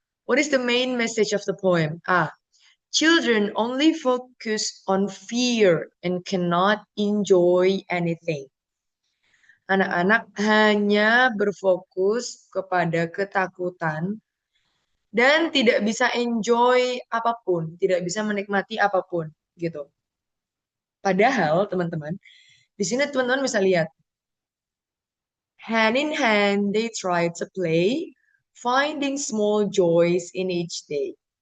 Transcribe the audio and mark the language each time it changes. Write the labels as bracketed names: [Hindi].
[English] What is the main message of the poem? A. Children only focus on fear and cannot enjoy anything. [Indonesian] Anak-anak hanya berfokus kepada ketakutan dan tidak bisa enjoy apapun, tidak bisa menikmati apapun, gitu. Padahal, teman-teman, di sini teman-teman bisa lihat, [English] hand in hand they try to play, finding small joys in each day.